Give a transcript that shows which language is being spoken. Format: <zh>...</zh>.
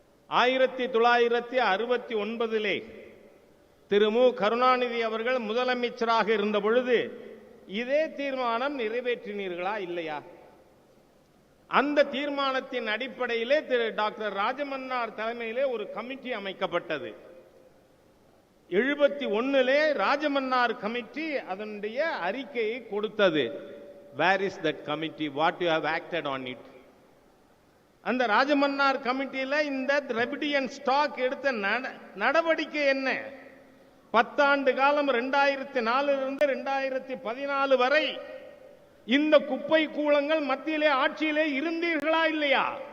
<ta>1969 திரு மு கருணாநிதி அவர்கள் முதலமைச்சராக இருந்த பொழுது இதே தீர்மானம் நிறைவேற்றினீர்களா இல்லையா? அந்த தீர்மானத்தின் அடிப்படையிலே திரு டாக்டர் ராஜமன்னார் தலைமையிலே ஒரு கமிட்டி அமைக்கப்பட்டது. 71 ராஜமன்னார் கமிட்டி அதனுடைய அறிக்கையை கொடுத்தது.</ta> <en>Where is that committee? What you have acted on it?</en> <ta>அந்த ராஜமன்னார் கமிட்டியில இந்த திரவிடியன் ஸ்டாக் எடுத்த நடவடிக்கை என்ன? 10 ஆண்டு காலம் 2004 இருந்து 2014 வரை இந்த குப்பை கூளங்கள் மத்தியிலே ஆட்சியிலே இருந்தீர்களா இல்லையா?</ta>